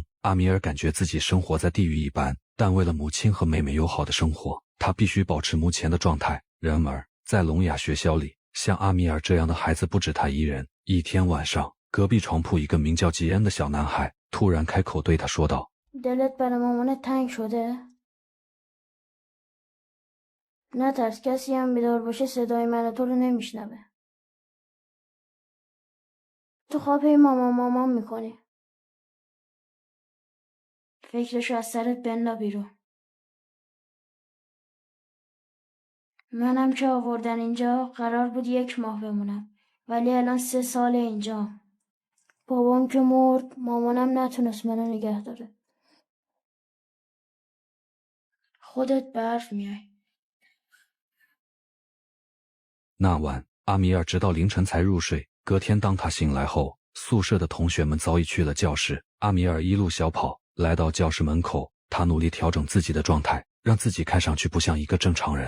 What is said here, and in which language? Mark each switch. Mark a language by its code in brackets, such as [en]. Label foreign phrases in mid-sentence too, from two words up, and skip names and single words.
[zh] 阿米尔感觉自己生活在地狱一般，但为了母亲和妹妹友好的生活，他必须保持目前的状态。然而，在聋哑学校里，像阿米尔这样的孩子不止他一人。一天晚上，隔壁床铺一个名叫吉恩的小男孩突然开口对他说道 [fa] دلت برای مامانت تنگ شده؟ نترس، کسی هم بیدار باشه صدای من تو رو نمیشنوه. تو خواب هی مامان مامان میکنی. فکرشو از سرت بندا بیرون. منم که آوردن اینجا قرار بود 1 ماه بمونم. ولی الان 3 ساله اینجام. بابام که مرد، مامانم نتونست منو نگه داره. خودت به حرف میای. [zh] 那晚，阿米尔直到凌晨才入睡。隔天当他醒来后，宿舍的同学们早已去了教室。阿米尔一路小跑，来到教室门口，他努力调整自己的状态，让自己看上去不像一个正常人。